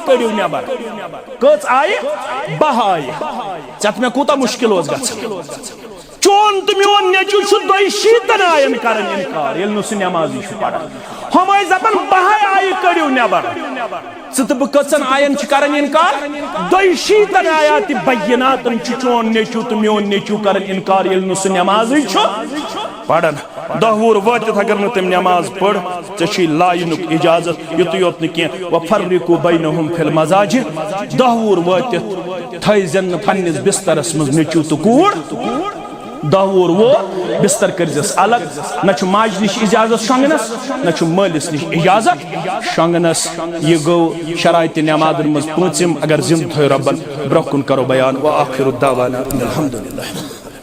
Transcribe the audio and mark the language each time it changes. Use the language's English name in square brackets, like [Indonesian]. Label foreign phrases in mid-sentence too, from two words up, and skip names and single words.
[Kashmiri] کٔڑِو نٮ۪بر کٔژ آیہِ 12 آیہِ ژےٚ مےٚ کوٗتاہ مُشکِل اوس گژھان چون تہٕ میون نیٚچوٗ چھُ 62 آین کران انکار ییٚلہِ نہٕ سُہ نٮ۪مازٕے چھُ پران ہُم ٲسۍ دپان 12 آیہِ کٔڑِو نٮ۪بر ژٕ تہٕ بہٕ کٔژن آین چھِ کران انکار 62 آیاتِ بیناتن چھُ چون نیٚچوٗ تہٕ میون نیٚچوٗ کران انکار ییٚلہِ نہٕ سُہ نٮ۪مازٕے چھُ پڑھن 10 وُہُر وٲتِتھ اگر نہٕ تٔمۍ نٮ۪ماز پٔر ژےٚ چھُے لاینُک اجازت یُتُے یوت نہٕ کینٛہہ [Arabic] وَفَرِّقُوا بَيْنَهُمْ فِي الْمَضَاجِعِ [Kashmiri] 10 وُہُر وٲتِتھ تھٲیزٮ۪ن نہٕ پننِس بسترس منٛز نیٚچوٗ تہٕ کوٗر 10 وُہُر ووت بستر کٔرزٮ۪س الگ نہ چھُ ماجہِ نِش اجازت شۄنگنس نہ چھُ مٲلِس نِش اجازت شۄنگنس یہِ گوٚو شرایطِ نٮ۪مازن منٛز 5م اگر زِندٕ تھٲیو رۄبن برونٛہہ کُن کرو بیان [Arabic] وآخر دعوانا الحمدللہ